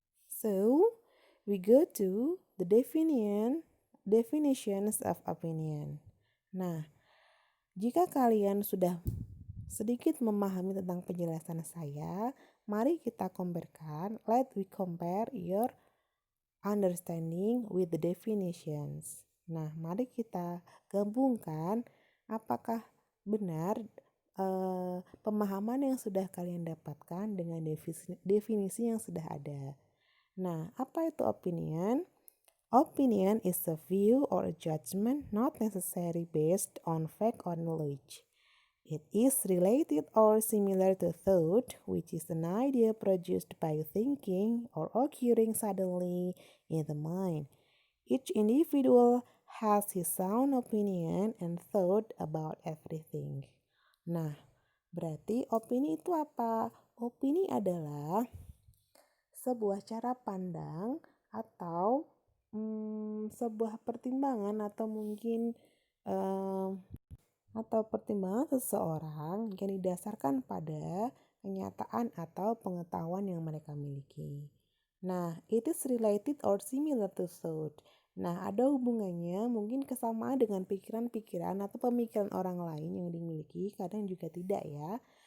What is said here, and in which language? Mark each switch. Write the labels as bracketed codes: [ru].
[en] So, we go to the definitions of opinion. [id] Nah, jika kalian sudah sedikit memahami tentang penjelasan saya, mari kita comparekan. [en] Let we compare your understanding with the definitions. [id] Nah, mari kita gabungkan apakah benar pemahaman yang sudah kalian dapatkan dengan definisi yang sudah ada. Nah, apa itu opinion? [en] Opinion is a view or a judgment not necessarily based on fact or knowledge. It is related or similar to thought, which is an idea produced by thinking or occurring suddenly in the mind. Each individual has his own opinion and thought about everything. [id] Nah, berarti opini itu apa? Opini adalah sebuah cara pandang atau sebuah pertimbangan atau mungkin atau pertimbangan seseorang yang didasarkan pada kenyataan atau pengetahuan yang mereka miliki. [en] Nah, it is related or similar to thought. [id] Nah, ada hubungannya mungkin kesamaan dengan pikiran-pikiran atau pemikiran orang lain yang dimiliki, kadang juga tidak ya.